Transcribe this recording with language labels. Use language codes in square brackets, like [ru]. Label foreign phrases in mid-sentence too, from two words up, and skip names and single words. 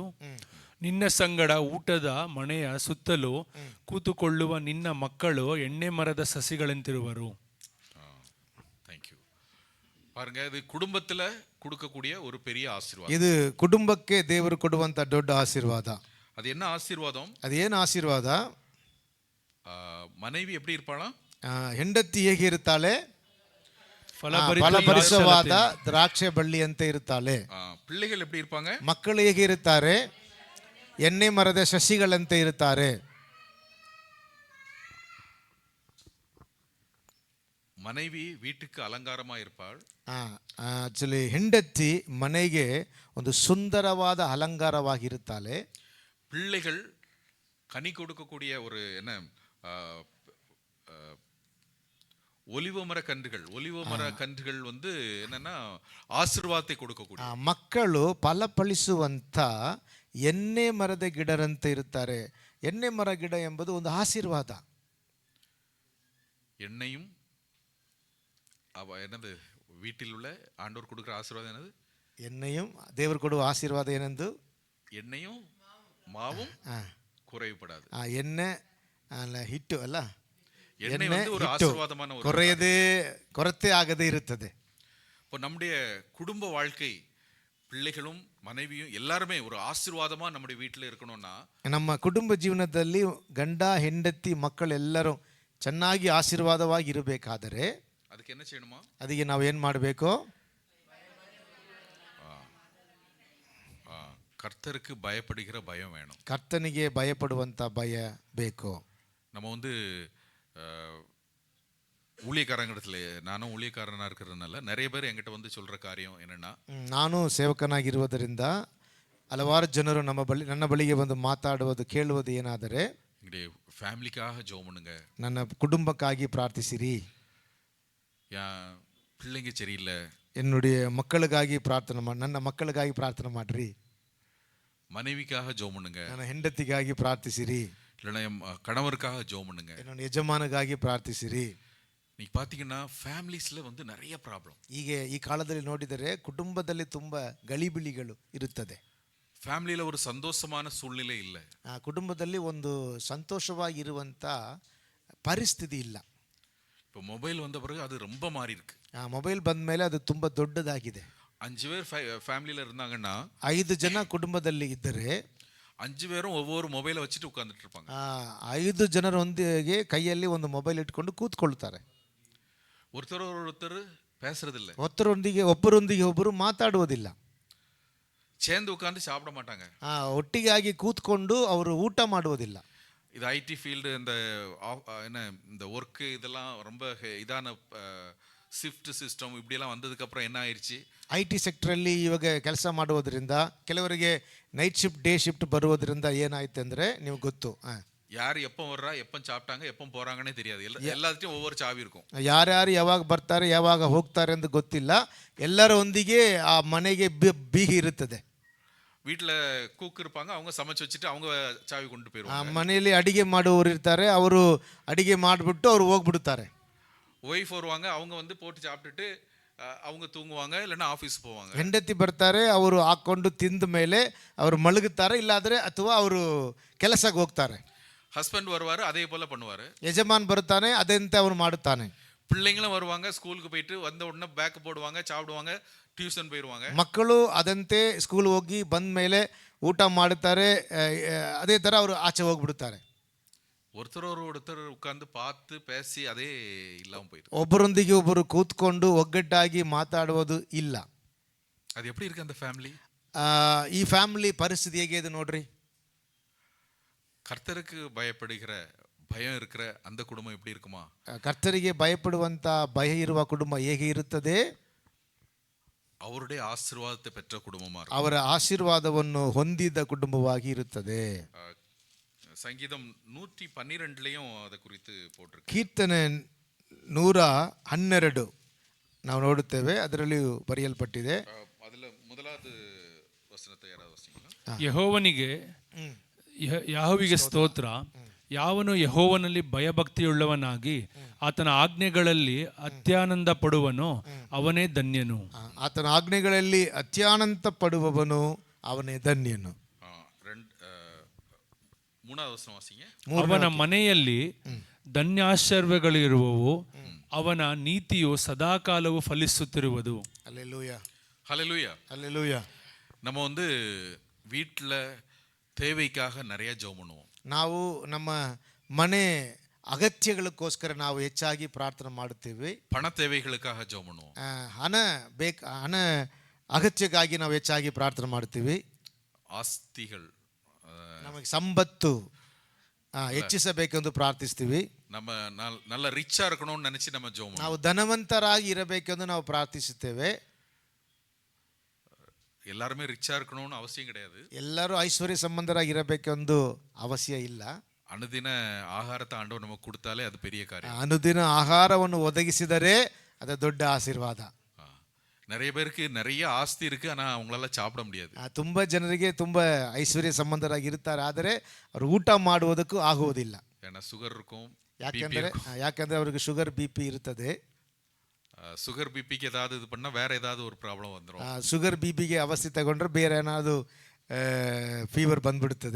[kn] ನಿನ್ನ ಸಂಗಡ ಊಟದ ಮನೆಯ ಸುತ್ತಲೂ ಕೂತುಕೊಳ್ಳುವ ನಿನ್ನ ಮಕ್ಕಳು ಎಣ್ಣೆ ಮರದ ಸಸಿಗಳಂತಿರುವರು. [en] thank you. [ta] பாருங்க, இது குடும்பத்துல கொடுக்கக்கூடிய ஒரு பெரிய ஆசீர்வாதம். [kn] ಇದು ಕುಟುಂಬಕ್ಕೆ ದೇವರು ಕೊಡುವಂತ ದೊಡ್ಡ ಆಶೀರ್ವಾದ. [ta] அது என்ன ஆசீர்வாதம்? [kn] ಅದೇನು ಆಶೀರ್ವಾದ? [ta] ಮனைವಿ எப்படி இருப்பாளாம்? [kn] ಹೆಂಡತಿ ಹೇಗೆ ಇರುತ್ತಾಳೆ? ಫಲಭರಿತವಾದ ದ್ರಾಕ್ಷೆ ಬಳ್ಳಿಯಂತೆ ಇರುತ್ತಾಳೆ. [ta] பிள்ளைகள் எப்படி இருப்பாங்க? [kn] ಮಕ್ಕಳು ಹೇಗೆ ಇರುತ್ತಾರೆ? ಎಣ್ಣೆ ಮರದ ಸಸಿಗಳಂತೆ ಇರುತ್ತಾರೆ. [ta] ಮனைವಿ வீட்டுக்கு ಅಲಂಕಾರமா இருப்பாள். [kn] ಆಕ್ಚುಲಿ ಹೆಂಡತಿ ಮನೆಗೆ ಒಂದು ಸುಂದರವಾದ ಅಲಂಕಾರವಾಗಿರುತ್ತಾಳೆ. [ta] பிள்ளைகள் கனி கொடுக்கக்கூடிய ஒரு என்ன ஒலிவ மர கன்றுகள் என்னன்னா ಆಶೀರ್ವಾದத்தை கொடுக்கக்கூடிய. [kn] ಮಕ್ಕಳು ಫಲಫಲಿಸುವಂತ ಎಣ್ಣೆ ಮರದ ಗಿಡರಂತೆ ಇರುತ್ತಾರೆ. ಎಣ್ಣೆ ಮರ ಗಿಡ ಎಂಬುದು ಒಂದು ಆಶೀರ್ವಾದ. [ta] எண்ணெயும் என்னது வீட்டில் உள்ள ஆண்டவர் கொடுக்கிற ஆசீர்வாதம் என்னது? [kn] ಎಣ್ಣೆயும் ದೇವರು ಕೊಡುವ ಆಶೀರ್ವಾದ ಏನೆಂದು? [ta] எண்ணெயும் மாவும் குறைவுபடாது. [kn] ಎಣ್ಣೆ ಹಿಟ್ಟು ಅಲ್ಲ, [ta] எண்ணெய் ஒரு ஆசீர்வாதமான ஒரு [kn] ಕೊರತೆ ಆಗದೆ ಇರುತ್ತದೆ. [ta] இப்போ நம்முடைய குடும்ப வாழ்க்கை, பிள்ளைகளும் மனைவியும் எல்லாருமே ஒரு ஆசீர்வாதமா நம்முடைய வீட்டில் இருக்கணும்னா, [kn] ನಮ್ಮ ಕುಟುಂಬ ಜೀವನದಲ್ಲಿ ಗಂಡ ಹೆಂಡತಿ ಮಕ್ಕಳೆಲ್ಲರೂ ಚೆನ್ನಾಗಿ ಆಶೀರ್ವಾದವಾಗಿ ಇರಬೇಕಾದರೆ [ta] ಅದಕ್ಕೆ என்ன செய்யணுமா? [kn] ಅದಕ್ಕೆ ನಾವು ಏನು ಮಾಡಬೇಕು? [ta] கர்த்தருக்கு பயப்படுகிற பயம் வேணும். [kn] ಕರ್ತನಿಗೆ ಭಯಪಡುವಂತ ಭಯ ಬೇಕು. [ta] நம்ம ஊழியக்காரங்களிடத்துல, நானும் ஊழியக்காரனா இருக்கிறதுனால நிறைய பேர் என்கிட்ட சொல்ற காரியம் என்னன்னா, [kn] ನಾನು ಸೇವಕನಾಗಿರುವುದರಿಂದ ಹಲವಾರು ಜನರು ನನ್ನ ಬಳಿಗೆ ಬಂದು ಮಾತಾಡುವುದು ಕೇಳುವುದು ಏನಾದರೆ, [ta] எங்களுடைய ஃபேமிலிக்காக ஜெபம் பண்ணுங்க, [kn] ನನ್ನ ಕುಟುಂಬಕ್ಕಾಗಿ ಪ್ರಾರ್ಥಿಸಿರಿ, [ta] பிள்ளைங்க சரியில்லை, என்னுடைய மக்களுக்காಗಿ [kn] ನನ್ನ ಮಕ್ಕಳಿಗಾಗಿ ಪ್ರಾರ್ಥನೆ ಮಾಡ್ರಿ, [ta] மனைவிக்காக ஜெபம் பண்ணுங்க, [kn] ನನ್ನ ಹೆಂಡತಿಗಾಗಿ ಪ್ರಾರ್ಥಿಸಿರಿ, [ta] இல்லைன்னா கணவருக்காக ஜெபம் பண்ணுங்க, [kn] என்னோட ಯಜಮಾನಗಾಗಿ ಪ್ರಾರ್ಥಿಸಿರಿ. [ta] நீங்க பாத்தீங்கன்னா ஃபேமிலிஸ்ல நிறைய ப்ராப்ளம். [kn] ಹೀಗೆ ಈ ಕಾಲದಲ್ಲಿ ನೋಡಿದರೆ ಕುಟುಂಬದಲ್ಲಿ ತುಂಬಾ ಗಲಿಬಿಲಿಗಳು ಇರುತ್ತದೆ. [ta] ಫ್ಯಾಮಿಲಿಯಲ್ಲಿ ஒரு சந்தோஷமான சூழ்நிலை இல்லை. [kn] ಕುಟುಂಬದಲ್ಲಿ ಒಂದು ಸಂತೋಷವಾಗಿರುವಂತ ಪರಿಸ್ಥಿತಿ ಇಲ್ಲ. [ta] இப்போ ಮೊಬೈಲ್ வந்த பிறகு அது ரொம்ப மாறி இருக்கு. [kn] ಮೊಬೈಲ್ ಬಂದ ಮೇಲೆ ಅದು ತುಂಬಾ ದೊಡ್ಡದಾಗಿದೆ. [ta] 5 பேர் ஃபேமிலில இருந்தாங்கன்னா, [kn] 5 ಜನ ಕುಟುಂಬದಲ್ಲಿ ಇದ್ದರೆ [ta] 5 பேரும் ஒவ்வொரு ಮೊಬೈಲ್ வச்சிட்டு உட்கார்ந்துட்டு இருப்பாங்க. [kn] 5 ಜನರೊಂದಿಗೆ ಕೈಯಲ್ಲಿ ಒಂದು ಮೊಬೈಲ್ ಇಟ್ಕೊಂಡು ಕೂತ್ಕೊಳ್ತಾರೆ. [ta] ஒருத்தர் பேசுறதில்லை. [kn] ಒಬ್ಬರೊಂದಿಗೆ ಒಬ್ಬರು ಮಾತಾಡುವುದಿಲ್ಲ. [ta] சேர்ந்து உட்கார்ந்து சாப்பிட மாட்டாங்க. [kn] ಒಟ್ಟಿಗಾಗಿ ಕೂತ್ಕೊಂಡು ಅವರು ಊಟ ಮಾಡುವುದಿಲ್ಲ. [ta] இது [en] IT field, [ta] இந்த ஒர்க் இதெல்லாம் ரொம்ப இதான [en] shift system [ta] இப்படியெல்லாம் வந்ததுக்கு அப்புறம் என்ன ஆயிடுச்சு, [kn] IT ಸೆಕ್ಟ್ರಲ್ಲಿ ಇವಾಗ ಕೆಲಸ ಮಾಡುವುದರಿಂದ ಕೆಲವರಿಗೆ [en] night shift day shift [kn] ಬರುವುದರಿಂದ ಏನಾಯ್ತು ಅಂದರೆ ನೀವು ಗೊತ್ತು. [ta] யார் எப்போ வர்றா, எப்போ சாப்பிட்டாங்க, எப்போ போறாங்கன்னே தெரியாது. எல்லாத்தையும் ஒவ்வொரு சாவி இருக்கும். [kn] ಯಾರ್ಯಾರು ಯಾವಾಗ ಬರ್ತಾರೆ ಯಾವಾಗ ಹೋಗ್ತಾರೆ ಅಂತ ಗೊತ್ತಿಲ್ಲ. ಎಲ್ಲರೊಂದಿಗೆ ಆ ಮನೆಗೆ ಬೀಗ ಇರುತ್ತದೆ. [ta] வீட்டில் குக் இருப்பாங்க, அவங்க சமைச்சு வச்சுட்டு அவங்க சாவி கொண்டு ಆ போயிடுவாங்க. [kn] ಮನೆಯಲ್ಲಿ ಅಡಿಗೆ ಮಾಡುವವರು ಇರ್ತಾರೆ, ಅವರು ಅಡಿಗೆ ಮಾಡಿಬಿಟ್ಟು ಅವರು ಹೋಗ್ಬಿಡ್ತಾರೆ. [ta] ஒய்ஃப் வருவாங்க, அவங்க வந்து போட்டு சாப்பிட்டுட்டு அவங்க தூங்குவாங்க, இல்லைன்னா ஆஃபீஸ் போவாங்க. [kn] ಹೆಂಡತಿ ಬರ್ತಾರೆ, ಅವರು ಹಾಕೊಂಡು ತಿಂದ ಮೇಲೆ ಅವರು ಮಲಗುತ್ತಾರೆ, ಇಲ್ಲಾದರೆ ಅಥವಾ ಅವರು ಕೆಲಸಕ್ಕೆ ಹೋಗ್ತಾರೆ. [ta] ஹஸ்பண்ட் வருவார், அதே போல பண்ணுவார். [kn] ಯಜಮಾನ್ ಬರ್ತಾನೆ, ಅದಂತೆ ಅವನು ಮಾಡುತ್ತಾನೆ. [ta] பிள்ளைங்களும் வருவாங்க, ஸ்கூலுக்கு போயிட்டு வந்த உடனே பேக் போடுவாங்க, சாப்பிடுவாங்க, டியூஷன் போயிடுவாங்க. [kn] ಮಕ್ಕಳು ಅದಂತೆ ಸ್ಕೂಲ್ ಹೋಗಿ ಬಂದ ಮೇಲೆ ಊಟ ಮಾಡುತ್ತಾರೆ, ಅದೇ ಥರ ಅವರು ಆಚೆ ಹೋಗ್ಬಿಡುತ್ತಾರೆ. [ta] ஒருத்தர் உட்கார்ந்து பார்த்து பேசி அதே இல்லாமல் போயிடுது. [kn] ಒಬ್ಬರೊಂದಿಗೆ ಒಬ್ಬರು ಕೂತ್ಕೊಂಡು ಒಗ್ಗಟ್ಟಾಗಿ ಮಾತಾಡುವುದು ಇಲ್ಲ. [ta] அது எப்படி இருக்கு அந்த ஃபேமிಲಿ? [kn] ಈ ಫ್ಯಾಮಿಲಿ ಪರಿಸ್ಥಿತಿ ಹೇಗೆ ಇದೆ ನೋಡ್ರಿ. [ta] கர்த்தருக்கு பயப்படுகிற பயம் இருக்கிற அந்த குடும்பம் எப்படி இருக்குமா? [kn] ಕರ್ತರಿಗೆ ಭಯಪಡುವಂತ ಭಯ ಇರುವ ಕುಟುಂಬ ಹೇಗೆ ಇರುತ್ತದೆ? [ta] அவருடைய ஆசீர்வாதத்தை பெற்ற குடும்பமா இருக்கும். [kn] ಅವರ ಆಶೀರ್ವಾದವನ್ನು ಹೊಂದಿದ ಕುಟುಂಬವಾಗಿ ಇರುತ್ತದೆ. [ta] சங்கீதம் 112லையும் அதை குறித்து போட்டிருக்கு. [kn] ಕೀರ್ತನೆ 112 ನಾವು ನೋಡುತ್ತೇವೆ, ಅದರಲ್ಲಿ ಬರೆಯಲ್ಪಟ್ಟಿದೆ. [ta] அதுல முதலாவது வசனத்தை யாராவது வாசிங்களா? [kn] ಯೆಹೋವನಿಗೆ ಯಾಹೋವಿಗೆ ಸ್ತೋತ್ರ. ಯಾವನು ಯೆಹೋವನಲ್ಲಿ ಭಯಭಕ್ತಿಯುಳ್ಳವನಾಗಿ ಆತನ ಆಜ್ಞೆಗಳಲ್ಲಿ ಅತ್ಯಾನಂದ ಪಡುವನೋ ಅವನೇ ಧನ್ಯನು. ಆತನ ಆಜ್ಞೆಗಳಲ್ಲಿ ಅತ್ಯಾನಂದ ಪಡುವವನು ಅವನೇ ಧನ್ಯನು. [ta] மூணாவது வசனம் வாசிங்க. [kn] ಅವನ ಮನೆಯಲ್ಲಿ ಧನ್ಯಾಶ್ಚರ್ಯಗಳಿರುವವು, ಅವನ ನೀತಿಯು ಸದಾಕಾಲವು ಫಲಿಸುತ್ತಿರುವುದು. [ta] அல்லேலூயா, ஹல்லேலூயா. அல்லேலூயா. நம்ம வந்து வீட்டில் தேவைக்காக நிறைய ஜெபம் பண்ணுவோம். [kn] ನಾವು ನಮ್ಮ ಮನೆ ಅಗತ್ಯಗಳಕ್ಕೋಸ್ಕರ ನಾವು ಹೆಚ್ಚಾಗಿ ಪ್ರಾರ್ಥನೆ ಮಾಡುತ್ತೇವೆ. [ta] பண தேவைகளுக்காக ஜெபம் பண்ணுவோம். [kn] ಹಣ ಅಗತ್ಯಕ್ಕಾಗಿ ನಾವು ಹೆಚ್ಚಾಗಿ ಪ್ರಾರ್ಥನೆ ಮಾಡ್ತೀವಿ. ಆಸ್ತಿಗಳು, ನಮಗೆ ಸಂಪತ್ತು ಹೆಚ್ಚಿಸಬೇಕೆಂದು ಪ್ರಾರ್ಥಿಸ್ತೀವಿ. [ta] நம்ம நல்ல ரிச்சா இருக்கணும்னு நினைச்சு நம்ம ஜெபம் [kn] ನಾವು [ta] பண்ணுவோம். [kn] ಧನವಂತರಾಗಿ ಇರಬೇಕೆಂದು ನಾವು ಪ್ರಾರ್ಥಿಸುತ್ತೇವೆ. [ta] எல்லாருமே ரிச்சா இருக்கணும்னு அவசியம் கிடையாது. [kn] ಎಲ್ಲರೂ ಐಶ್ವರ್ಯ ಸಂಬಂಧರಾಗಿ ಇರಬೇಕೆಂದು ಅವಶ್ಯ ಇಲ್ಲ. [ta] அனுதின ஆகாரத்தை ஆண்டவர் நமக்கு கொடுத்தாலே அது பெரிய காரியம். [kn] ಅನುದಿನ ಆಹಾರವನ್ನು ಒದಗಿಸಿದರೆ ಅದು ದೊಡ್ಡ ಆಶೀರ್ವಾದ. [ta] நிறைய பேருக்கு நிறைய ஆஸ்தி இருக்கு, ஆனா அவங்களால சாப்பிட முடியாது. [kn] ತುಂಬ ಜನರಿಗೆ ತುಂಬ ಐಶ್ವರ್ಯ ಸಂಬಂಧರಾಗಿ ಇರ್ತಾರೆ, ಆದರೆ ಅವರು ಊಟ ಮಾಡುವುದಕ್ಕೂ ಆಗುವುದಿಲ್ಲ. [ta] ஏன்னா சுகர் இருக்கும், [kn] ಯಾಕಂದ್ರೆ ಅವರಿಗೆ [en] sugar BP [kn] ಇರುತ್ತದೆ. [en] sugar BPக்கு [ta] ஏதாவது இது பண்ணா வேற ஏதாவது ஒரு ப்ராப்ளம் வந்துடும். [en] sugar BPಗೆ [kn] ಅವಸ್ಥೆ ತಗೊಂಡ್ರೆ ಬೇರೆ ಏನಾದ್ರು ಫೀವರ್ ಬಂದ್ಬಿಡುತ್ತದೆ.